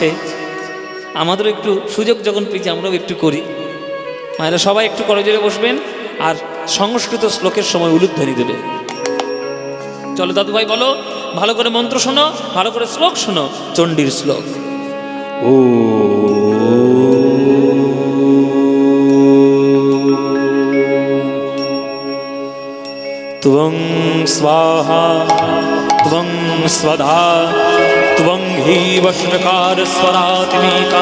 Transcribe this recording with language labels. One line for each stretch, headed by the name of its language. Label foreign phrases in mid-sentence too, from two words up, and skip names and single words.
Bangla: আমাদেরও একটু সুযোগ যখন পেয়েছি আমরাও একটু করি। মায়েরা সবাই একটু করজোরে বসবেন আর সংস্কৃত শ্লোকের সময় উলুধ্বনি দেবে। চলো দাদু ভাই বলো, ভালো করে মন্ত্র শোনো, ভালো করে শ্লোক শোনো, চণ্ডীর শ্লোক।
Sanskrit: ও त्वं स्वाहा त्वं स्वधा त्वं हि वष्णकार स्वरात्मिका